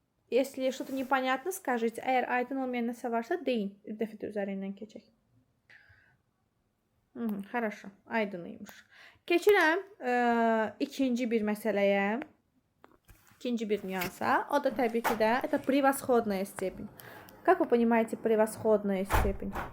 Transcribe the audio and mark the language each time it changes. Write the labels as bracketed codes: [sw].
[ru] Если что-то непонятно, скажите. [az] Əgər aydın olmayan nəsə varsa, deyin. Bir dəfə də üzərindən keçək. [ru] Хорошо. [az] Aydınıymış. Keçirəm ikinci bir məsələyə, ikinci bir nüansa. O da təbii ki də, [ru] это превосходная степень. Как вы понимаете превосходная степень?